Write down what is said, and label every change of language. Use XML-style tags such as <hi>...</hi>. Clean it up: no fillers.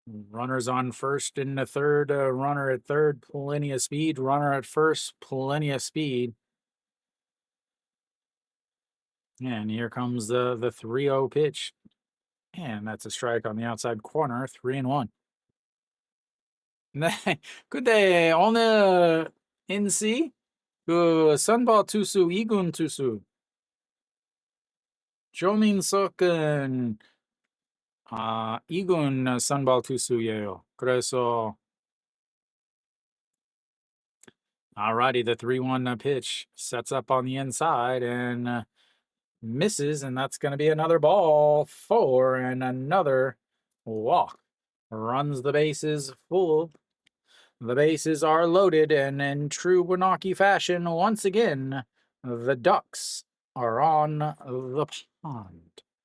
<en>Runners on first and the third. Runner at third, plenty of speed. Runner at first, plenty of speed. And here comes the 3-0 pitch. And that's a strike on the outside corner, 3-1. Good day.</en> <ko>오늘 NC 그 선발 투수 2군 투수 조민석은 2군 선발 투수예요. 그래서</ko> <en>alrighty, the 3-1 pitch sets up on the inside and misses, and that's going to be another ball 4 and another walk. Runs the bases full. The bases are loaded, and in true Wanaki fashion, once again, the Ducks are on the pond.</en>